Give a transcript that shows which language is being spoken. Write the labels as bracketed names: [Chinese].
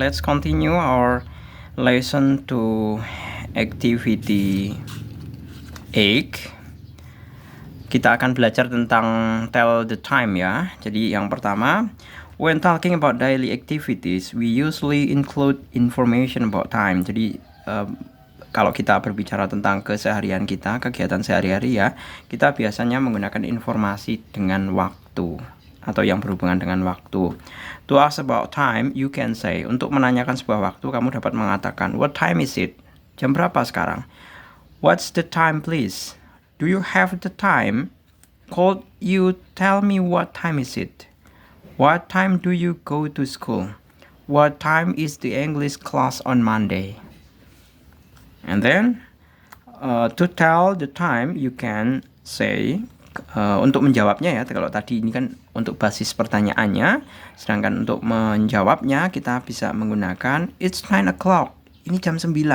[English] Let's continue our lesson to activity 8. [Indonesian] Kita akan belajar tentang tell the time ya. Jadi yang pertama, [English] when talking about daily activities, we usually include information about time. [Indonesian] Jadi kalau kita berbicara tentang keseharian kita, kegiatan sehari-hari ya, kita biasanya menggunakan informasi dengan waktu atau yang berhubungan dengan waktu. [English] To ask about time, you can say, [Indonesian] untuk menanyakan sebuah waktu, kamu dapat mengatakan, [English] what time is it? [Indonesian] Jam berapa sekarang? [English] What's the time please? Do you have the time? Could you tell me what time is it? What time do you go to school? What time is the English class on Monday? And then to tell the time you can say [Indonesian] untuk menjawabnya ya, kalau tadi ini kan untuk basis pertanyaannya, sedangkan untuk menjawabnya kita bisa menggunakan [English] it's 9 o'clock, [Indonesian] ini jam 9.